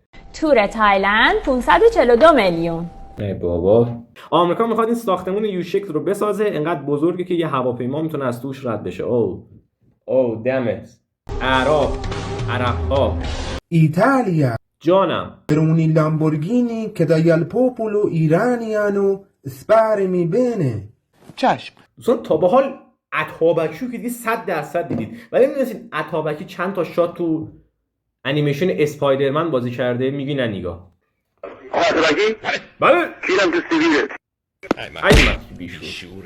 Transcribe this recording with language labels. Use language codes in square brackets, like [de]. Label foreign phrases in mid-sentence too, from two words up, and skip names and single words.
[fa] تور تایلند 542 میلیون. ای بابا آمریکا میخواد این ساختمون یو شکل رو بسازه، انقدر بزرگه که یه هواپیما میتونه از توش رد بشه. او دمت عرب‌ها ایتالیا جانم [it] per un Lamborghini che dagli al popolo iraniano spari bene. [fa] چشم. دوستان تا به حال اتابکی رو که دیدید 100% دیدید، ولی میدونستید اتابکی چند تا شات تو انیمیشن اسپایدرمن بازی کرده؟ میگی نه نگاه. اتابکی؟ بله کیرم تو سیویلت. ای من بیشور